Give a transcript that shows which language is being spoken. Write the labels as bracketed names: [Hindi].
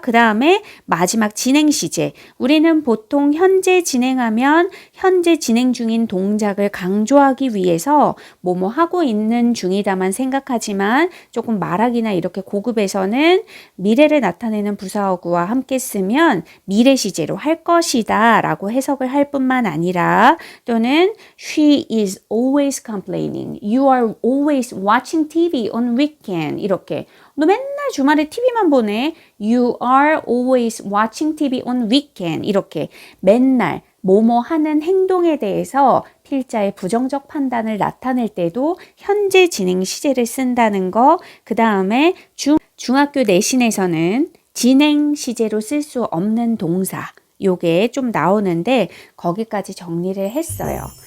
[Korean] 그 다음에 마지막 진행 시제. 우리는 보통 현재 진행하면 현재 진행 중인 동작을 강조하기 위해서 뭐뭐 하고 있는 중이다만 생각하지만 조금 말하기나 이렇게 고급에서는 미래를 나타내는 부사어구와 함께 쓰면 미래 시제로 할 것이다 라고 해석을 할 뿐만 아니라 또는 [English] She is always complaining. You are always watching TV on weekend. [Korean] 이렇게 너 맨날 주말에 TV만 보네. [English] You are always watching TV on weekend. [Korean] 이렇게 맨날 뭐뭐 하는 행동에 대해서 필자의 부정적 판단을 나타낼 때도 현재 진행 시제를 쓴다는 거. 그 다음에 중학교 내신에서는 진행 시제로 쓸 수 없는 동사. 요게 좀 나오는데 거기까지 정리를 했어요.